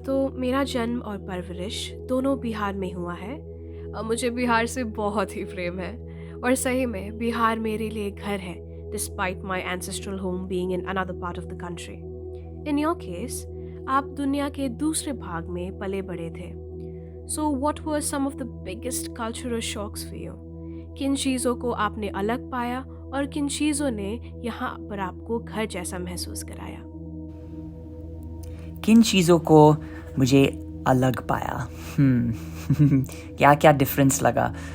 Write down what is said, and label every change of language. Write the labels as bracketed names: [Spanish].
[Hindi] तो मेरा जन्म और परवरिश दोनों बिहार में हुआ है। मुझे बिहार से बहुत ही प्रेम है और सही में बिहार मेरे लिए घर है, [English] despite my ancestral home being in another part of the country. In your case, [Hindi] आप दुनिया के दूसरे भाग में पले बड़े थे। [English] So what were some of the biggest cultural shocks for you? [Hindi] किन चीज़ों को आपने अलग पाया और किन चीज़ों ने यहाँ पर आपको घर जैसा महसूस कराया? किन चीज़ों को मुझे अलग पाया? क्या क्या डिफरेंस लगा?